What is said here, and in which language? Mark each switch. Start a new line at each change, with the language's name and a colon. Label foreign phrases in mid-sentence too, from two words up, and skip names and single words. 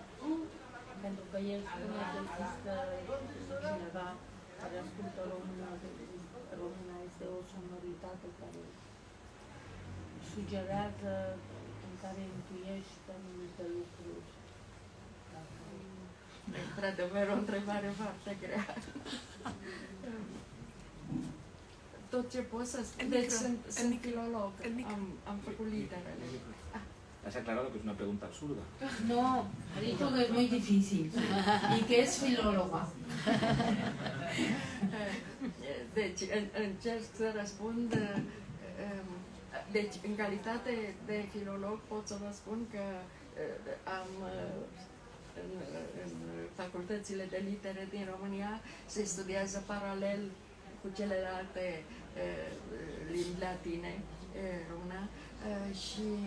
Romanian: Pentru că el spune că există cineva care ascultă română, româna este o sonoritate care sugerează, în care intuiești anumite lucruri. Într-adevăr, o întrebare foarte grea. Tot ce pot să spun, deci sunt filolog, am făcut literele.
Spanish: Has aclarado que es una pregunta absurda. No, ha dicho que es muy difícil y que es filóloga.
Romanian: Deci, încerc să răspund, deci, în calitate de filolog pot să vă spun că am în facultățile de litere din România se studiază paralel cu celelalte limbi latine, româna, și